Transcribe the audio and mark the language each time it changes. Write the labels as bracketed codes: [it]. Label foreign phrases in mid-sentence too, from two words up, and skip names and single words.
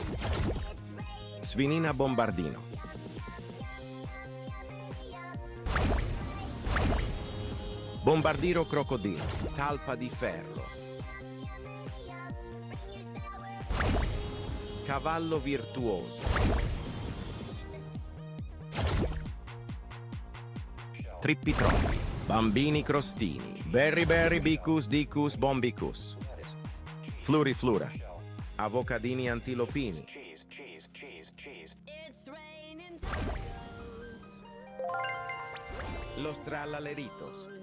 [it] Svinina Bombardino. Bombardiro crocodilo. Talpa di ferro. Cavallo virtuoso. Trippi troppi. Bambini crostini. Berry bicus dicus bombicus. Flura. Avocadini antilopini. [en] It's raining tacos. [es] Los trallaleritos.